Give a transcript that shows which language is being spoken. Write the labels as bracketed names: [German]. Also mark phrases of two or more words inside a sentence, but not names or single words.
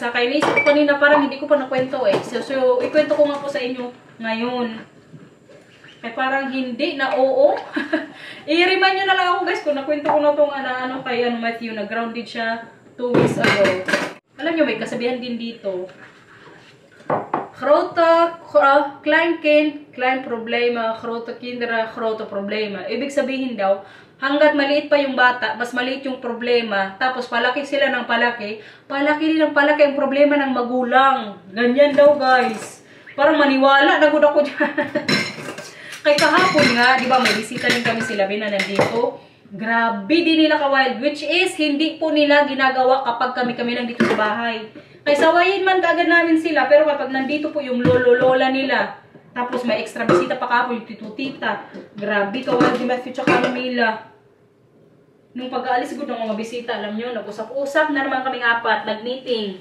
[Filipino] Kaya naisip ko kanina, parang hindi ko pa nakwento eh. So ikwento ko nga po sa inyo ngayon. Kaya parang hindi na oo. I-remind nyo na lang ako guys kung nakwento ko na itong kay Matthew. Nag-grounded siya [English] 2 weeks ago. [Filipino] Alam nyo, may kasabihan din dito. [Dutch] Klein kind, klein problema, grote kinderen, grote problema. [Filipino] Ibig sabihin daw, hanggat maliit pa yung bata, mas maliit yung problema, tapos palaki sila ng palaki din ng palaki ang problema ng magulang. Ganyan daw guys. Parang maniwala, nagod ako dyan. Kay kahapon nga, di ba may bisita din kami sila, na nandito. Grabe din nila ka-wild, which is hindi po nila ginagawa kapag kami lang dito sa bahay. Kay sawayin man agad namin sila, pero kapag nandito po yung lolo-lola nila, tapos may extra bisita pa kapo, yung tito-tita, grabe ka-wild ni Matthew tsaka ni Mila. Nung pag-aalis ko ng mga bisita, alam nyo, nag-usap-usap na naman kaming 4, nag-meeting.